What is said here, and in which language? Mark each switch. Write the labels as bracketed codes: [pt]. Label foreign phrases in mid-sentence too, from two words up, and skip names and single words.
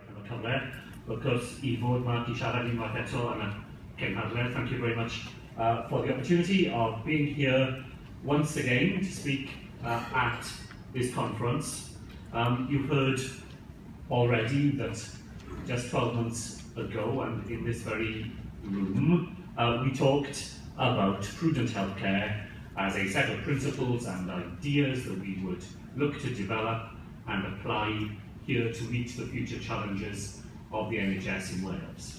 [cy] cyfle, because I fod yma i siarad unwaith eto yn y cynhadledd. [en] Thank you very much for the opportunity of being here once again to speak at this conference. You've heard already that just 12 months ago, and in this very room, we talked about prudent healthcare as a set of principles and ideas that we would look to develop and apply here to meet the future challenges of the NHS in Wales.